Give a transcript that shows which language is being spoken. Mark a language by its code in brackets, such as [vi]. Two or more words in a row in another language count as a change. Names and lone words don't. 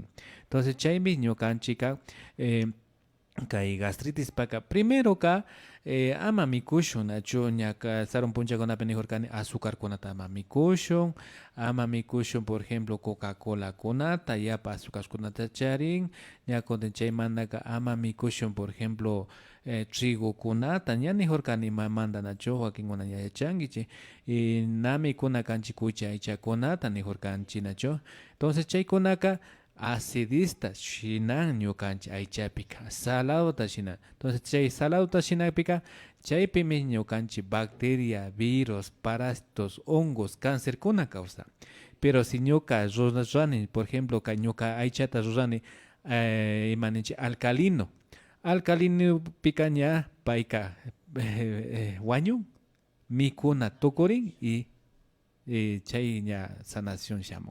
[qu] Entonces chaymi ñukanchik kay gastritis paka primero ka ama mikushun nacho ñaka saron puncha konapi nijurkani azúcar konata ama mikushun [es] por ejemplo [qu] Coca-Cola konata yapa azúcar konata charin ñakonten chaymandaka ama mikushun [es] por ejemplo [qu] trigo kunata ña nijurkani manda nacho wakinkuna ña yachankichik nami kuna kanchik kucha aycha kunata nijurkanchik nacho. Entonces chaykunaka acidista shina ñukanchik aychapika salado shina. Entonces chay salado shinapika chaypimi ñukanchik bacteria, [es] virus, parásitos, hongos, cáncer kuna causa. Pero si [qu] ñuka rurani, [es] por ejemplo, [qu] ka ñuka aychata rurani imaninchik alcalino. Alcalino picaña paika wañun mikuna tukurin y chay ña sanación shamun.